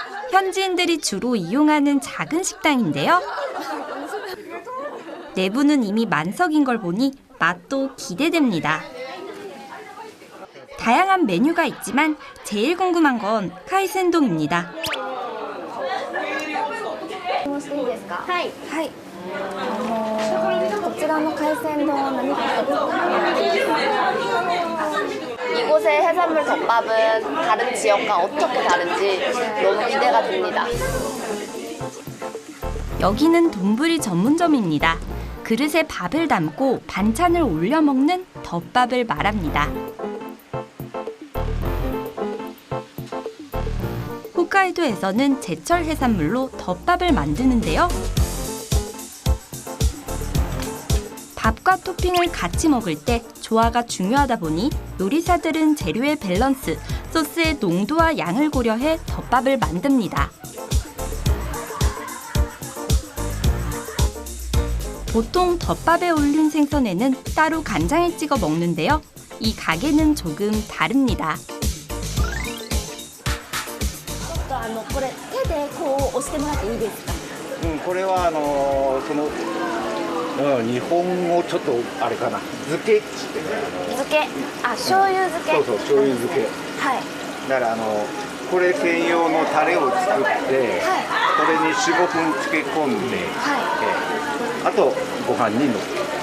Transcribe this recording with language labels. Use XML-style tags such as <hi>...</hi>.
<ko>현지인들이 주로 이용하는 작은 식당인데요. 내부는 이미 만석인 걸 보니 맛도 기대됩니다. 다양한 메뉴가 있지만 제일 궁금한 건 카이센동입니다.</ko> <ja>はいはいこちらの海鮮丼は何かですか?</ja> <ko>이곳의 해산물 덮밥은 다른 지역과 어떻게 다른지 너무 기대가 됩니다. 여기는 돈부리 전문점입니다. 그릇에 밥을 담고 반찬을 올려 먹는 덮밥을 말합니다. 홋카이도에서는 제철 해산물로 덮밥을 만드는데요. 밥과 토핑을 같이 먹을 때 조화가 중요하다 보니 요리사들은 재료의 밸런스, 소스의 농도와 양을 고려해 덮밥을 만듭니다. 보통 덮밥에 올린 생선에는 따로 간장에 찍어 먹는데요. 이 가게는 조금 다릅니다.</ko> <ja>これ手でこう押してもらっていいですか? これは日本語ちょっとあれかな漬け漬け醤油漬けそうそう醤油漬けはいだからこれ専用のタレを作って、これに 4,5 分漬け込んで、あとご飯にのせる。</ja>